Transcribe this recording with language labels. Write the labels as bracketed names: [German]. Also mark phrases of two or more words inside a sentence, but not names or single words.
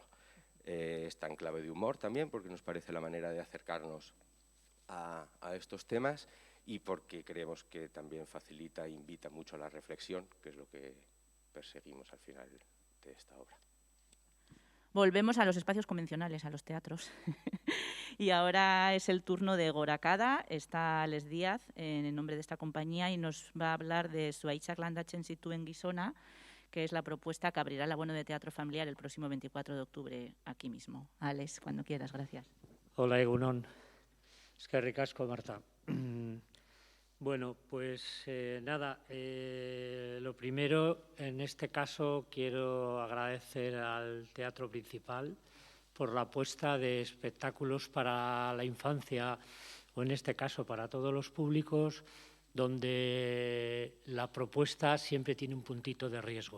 [Spanish] Está en clave de humor también, porque nos parece la manera de acercarnos a estos temas y porque creemos que también facilita e invita mucho a la reflexión, que es lo que perseguimos al final de esta obra. Volvemos a los espacios convencionales, a los teatros. Y ahora es el turno de Gorakada. Está Alex Díaz en el nombre de esta compañía y nos va a hablar de Zuaitzak landatzen zituen gizona, que es la propuesta que abrirá el abono de teatro familiar el próximo 24 de octubre aquí mismo. Alex, cuando quieras, gracias. [Basque] Hola, egunon. Eskerrik asko, Marta. [Spanish] Bueno, pues nada, lo primero, en este caso quiero agradecer al Teatro Principal por la apuesta de espectáculos para la infancia, o en este caso para todos los públicos, donde la propuesta siempre tiene un puntito de riesgo.